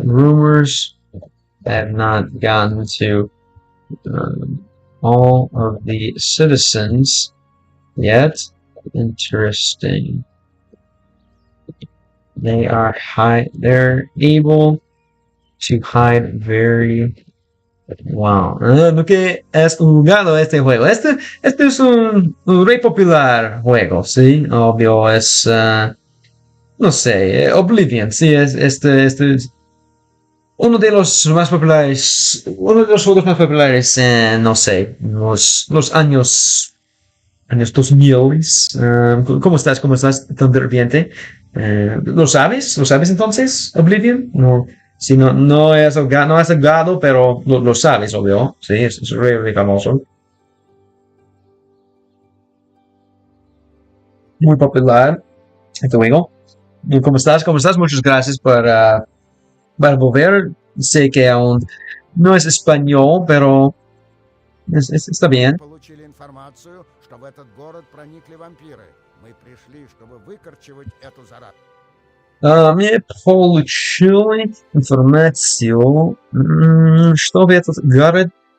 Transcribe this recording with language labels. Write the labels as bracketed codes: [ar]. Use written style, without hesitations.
[en] Rumors have not gotten to all of the citizens yet. Interesting. They're able to hide very well. [es] Porque has jugado este juego. Este es un re popular juego, ¿sí? Obvio, es no sé, Oblivion, sí, este es uno de los más populares, uno de los juegos más populares en, no sé, los años 2000. ¿Cómo estás? ¿Tan de repente? ¿Lo sabes? ¿Lo sabes entonces, Oblivion? No, si no has jugado, pero lo sabes, obvio. Sí, es re famoso. Muy popular este juego. ¿Cómo estás? Muchas gracias por volver. Sé que aún no es español, pero está bien. [ru] Получили информацию, что в этот город проникли вампиры. Мы пришли, чтобы выкорчевать эту заразу. Мы получили информацию, что в этот город проникли вампиры.